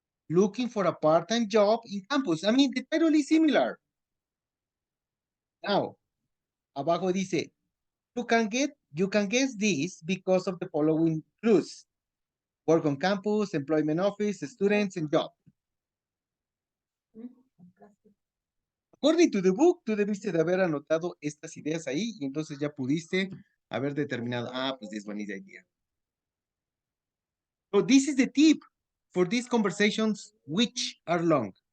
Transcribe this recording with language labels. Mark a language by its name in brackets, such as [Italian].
[English] Looking for a part-time job in campus. I mean, the title is similar. Now, [Spanish] abajo dice, [English] you can guess this because of the following clues. Work on campus, employment office, students, and job. According to the book, [Spanish] tú debiste de haber anotado estas ideas ahí y entonces ya pudiste haber determinado, pues [English] this one is the idea. So this is the tip for these conversations which are long.